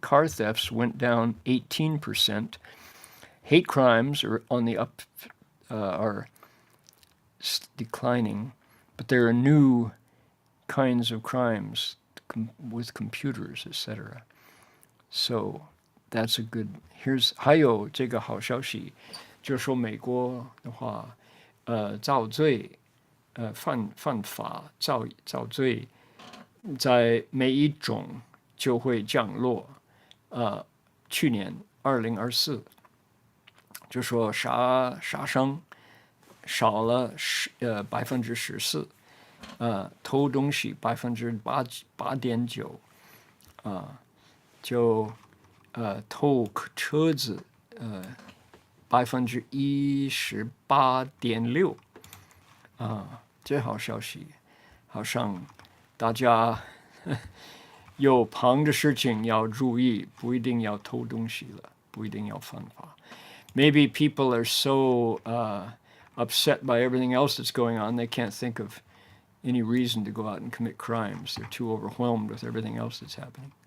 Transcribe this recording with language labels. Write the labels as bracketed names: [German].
[English] Car thefts went down 18%. Hate crimes are on the up, are declining, but there are new kinds of crimes with computers, etc. So that's a good. [Chinese] Here's 还有这个好消息，就是说美国的话，造罪，犯法造罪，在每一种就会降落。去年2024，就说杀伤少了14%，偷东西8.9%，就偷车子18.6%，这好消息，好像大家有旁的事情要注意，不一定要偷东西了，不一定要犯法。 [English] Maybe people are so upset by everything else that's going on, they can't think of any reason to go out and commit crimes. They're too overwhelmed with everything else that's happening.